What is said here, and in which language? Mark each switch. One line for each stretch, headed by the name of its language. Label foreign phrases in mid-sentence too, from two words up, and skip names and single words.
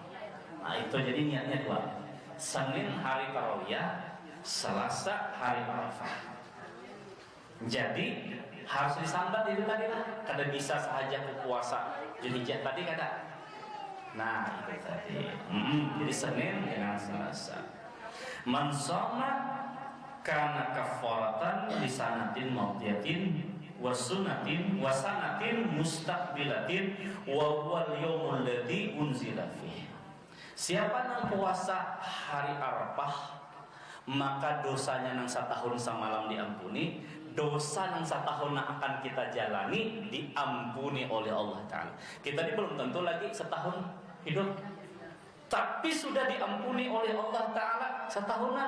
Banjar: Nah itu jadi niatnya dua. Senin hari tarawih, Selasa hari Arafah. Jadi harus disambat itu tadi lah. Kada bisa sahaja puasa Zulhijjah tadi kada. Nah itu tadi. Jadi Senin dengan Selasa.
Arabic: من صام كان كفارة لسنة ماضية وسنة وسنة مستقبلة وهو اليوم الذي أنزل فيه.
Indonesian: Siapa yang puasa hari Arafah, maka dosanya nang setahun semalam diampuni, dosa yang setahun yang akan kita jalani diampuni oleh Allah Ta'ala. Kita ini belum tentu lagi setahun hidup, tapi sudah diampuni oleh Allah Ta'ala setahunan.